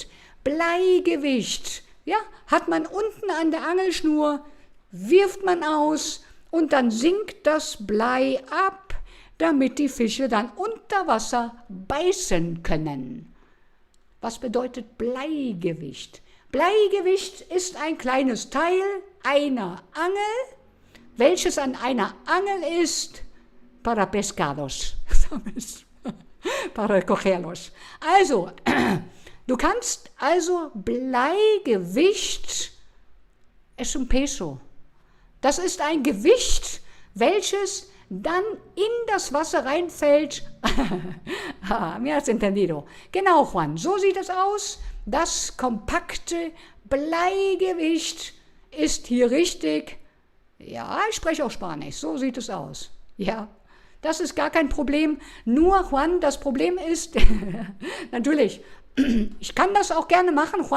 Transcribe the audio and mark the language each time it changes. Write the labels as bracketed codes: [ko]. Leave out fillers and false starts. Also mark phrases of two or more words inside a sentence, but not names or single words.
[de] Bleigewicht, ja, hat man unten an der Angelschnur, wirft man aus und dann sinkt das Blei ab, damit die Fische dann unter Wasser beißen können. Was bedeutet Bleigewicht? Bleigewicht ist ein kleines Teil einer Angel, welches an einer Angel ist [es] para pescados, para cogerlos. [de] Also, du kannst also Bleigewicht, [es] es un peso. [de] Das ist ein Gewicht, welches dann in das Wasser reinfällt. [es] Mir has entendido. [de] Genau, Juan, so sieht es aus. Das kompakte Bleigewicht ist hier richtig. Ja, ich spreche auch Spanisch, so sieht es aus. Ja, das ist gar kein Problem. Nur, Juan, das Problem ist, natürlich, ich kann das auch gerne machen, Juan.